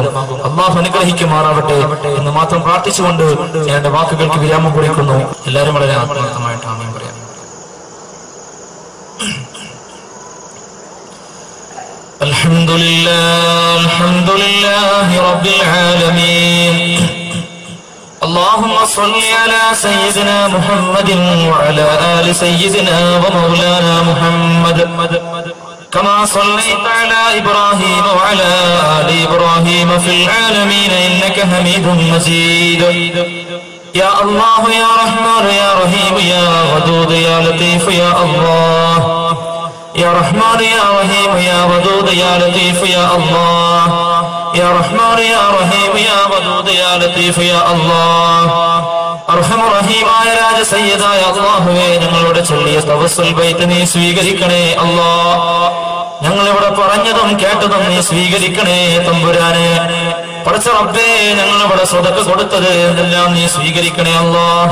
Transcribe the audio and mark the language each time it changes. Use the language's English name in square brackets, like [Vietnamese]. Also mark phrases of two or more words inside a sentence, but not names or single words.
[Malayalam] അല്ലാഹു അനുഗ്രഹിക്കുമാറാവട്ടെ എന്ന് മാത്രം പ്രാർത്ഥിച്ചുകൊണ്ട് ഞാൻ എന്റെ വാക്കുകൾക്ക് വിരാമം കുറിക്കുന്നു. എല്ലാവരും വളരെ ആത്മാർത്ഥമായിട്ട് ആമീൻ പറയാം. [Arabic] الحمد لله رب العالمين. اللهم صل على سيدنا محمد وعلى آل سيدنا ومولانا محمد كما صليت على إبراهيم وعلى آل إبراهيم في العالمين إنك حميد مجيد. يا الله يا رحمن يا رحيم يا ودود يا لطيف يا الله يا رحمن يا رحيم يا ودود يا لطيف يا الله يا رحمن يا رحيم يا ودود يا لطيف يا الله [Malayalam] അർഹമ റഹീമായ രാജ സയ്യിദായ അല്ലാഹുവേ, ഞങ്ങളുടെ ചൊല്ലിയ തവസ്സുൽ ബൈത്ത് നീ സ്വീകരിക്കണേ അല്ലാഹ്. ഞങ്ങളിവിടെ പറഞ്ഞതും കേട്ടതും നീ സ്വീകരിക്കണേ തമ്പുരാനെ. പടച്ച റബ്ബേ, ഞങ്ങളിവിടെ സ്വതക്ക കൊടുത്തത് എല്ലാം നീ സ്വീകരിക്കണേ അല്ലാഹ്.